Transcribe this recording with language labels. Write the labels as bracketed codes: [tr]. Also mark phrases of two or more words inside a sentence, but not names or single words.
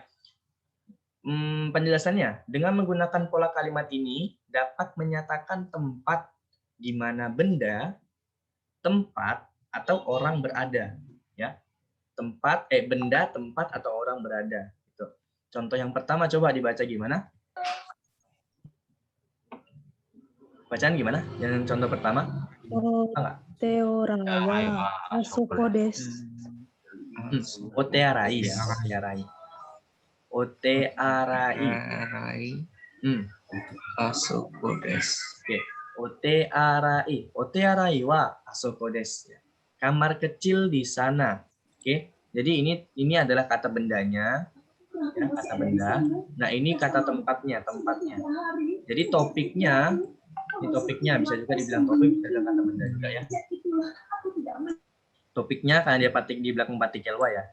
[id] Penjelasannya, dengan menggunakan pola kalimat ini dapat menyatakan tempat di mana benda, tempat, atau orang berada. Ya, tempat, benda, tempat, atau orang berada. Gitu. Contoh yang pertama coba dibaca gimana? Bacaan gimana? Yang contoh pertama? [ja] テオラワ あそこ です. お手洗い や、お手洗い. Otearai. あそこ です. Oke, お手洗い。お手洗い は あそこ です. [id] Kamar kecil di sana. Oke. Jadi ini adalah kata bendanya. Ya, kata benda. Nah, ini kata tempatnya. Jadi topiknya, ini topiknya bisa juga dibilang topik, bisa juga kata benda juga ya. Topiknya karena dia patik di belakang partikel wa ya.